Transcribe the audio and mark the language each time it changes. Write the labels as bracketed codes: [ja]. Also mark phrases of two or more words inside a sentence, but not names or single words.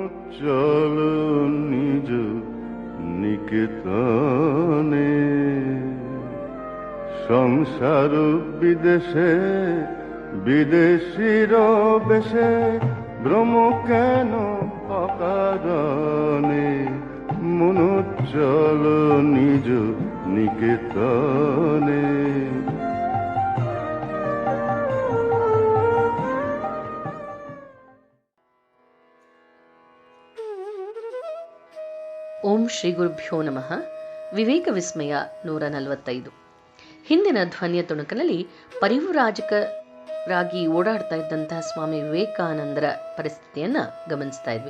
[bn] চলো নিজ নিকেতনে, সংসার বিদেশে বিদেশির বেশে, ভ্রম কেন অকারণে, মন চলো নিজ নিকেতনে। [sa] ಓಂ ಶ್ರೀ ಗುರುಭ್ಯೋ ನಮಃ. [kn] ವಿವೇಕ ವಿಸ್ಮಯ 145. ಹಿಂದಿನ ಧ್ವನಿಯ ತುಣುಕಿನಲ್ಲಿ ಪರಿವ್ರಾಜಕರಾಗಿ ಓಡಾಡ್ತಾ ಇದ್ದಂತಹ ಸ್ವಾಮಿ ವಿವೇಕಾನಂದರ ಪರಿಸ್ಥಿತಿಯನ್ನ ಗಮನಿಸ್ತಾ ಇದ್ವಿ.